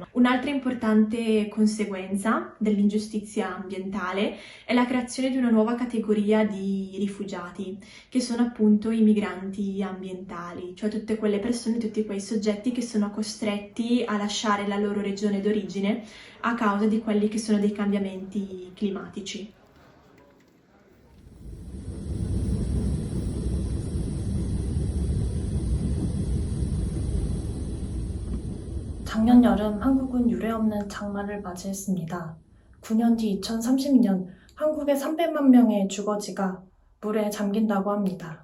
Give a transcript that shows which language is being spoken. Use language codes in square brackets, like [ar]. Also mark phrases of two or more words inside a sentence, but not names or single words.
[it] Un'altra importante conseguenza dell'ingiustizia ambientale è la creazione di una nuova categoria di rifugiati, che sono appunto i migranti ambientali, cioè tutte quelle persone, tutti quei soggetti che sono costretti a lasciare la loro regione d'origine a causa di quelli che sono dei cambiamenti climatici. [ko] 작년 여름 한국은 유례없는 장마를 맞이했습니다. 9년 뒤 2030년 한국의 300만 명의 주거지가 물에 잠긴다고 합니다.